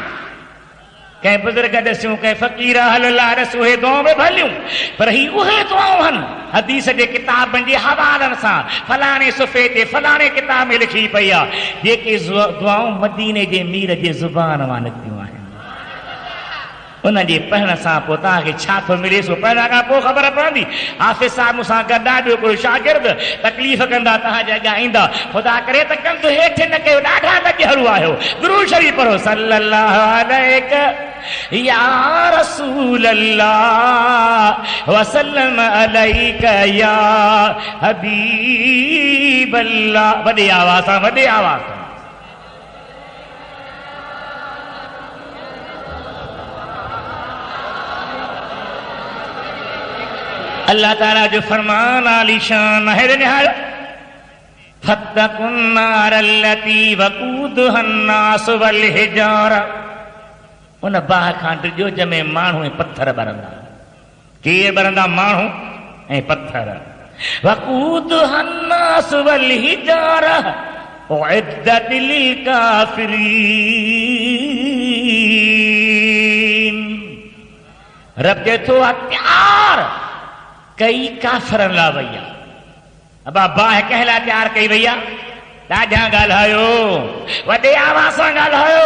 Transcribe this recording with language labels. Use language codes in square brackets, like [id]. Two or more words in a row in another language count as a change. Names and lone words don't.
[sd] कंहिं बुज़ुर्ग ॾसियूं कंहिं फ़क़ीर अहल ॾस उहे दुआऊं बि भलियूं, पर ही उहे दुआऊं आहिनि हदीस जे किताबनि जे हवालनि सां फलाणे सुफ़े ते फलाणे किताब में लिखी पई आहे, जेके दुआऊं मदीने जे मीर जे ज़ुबान मां निकितियूं आहिनि। उन जे पढ़ण सां पोइ तव्हांखे छा थो मिले सो पढ़ण खां पोइ ख़बर पवंदी। हाफ़िज़ साहिब मूंसां गॾु ॿियो कोई शागिर्द तकलीफ़ कंदा तव्हांजे अॻियां ईंदा, ख़ुदा करे त कंध हेठि न कयो, ॾाढा लॻियल आहियो। [ar] दुरूद शरीफ़ पढ़ो صلى الله عليه يا رسول الله وسلم عليك يا حبيب الله. [sd] वॾे आवाज़ सां वॾे आवाज़ सां। [ar] अल्लाह ताला जो फरमान आलीशान है निहाल فاتقوا النار التي وقودها الناس والحجارة. [sd] उन बाह खां टिजो जंहिंमें माण्हू ऐं पत्थर ॿरंदा। केर ॿरंदा? माण्हू ऐं पत्थर। [ar] وقودها الناس والحجارة أعدت للكافرين. [sd] रब चए थो तैयार कई काफ़रनि लाइ वई आहे। अबा बाह कंहिं लाइ तैयार कई वई आहे? ॾाढा ॻाल्हायो, वॾे आवाज़ सां ॻाल्हायो।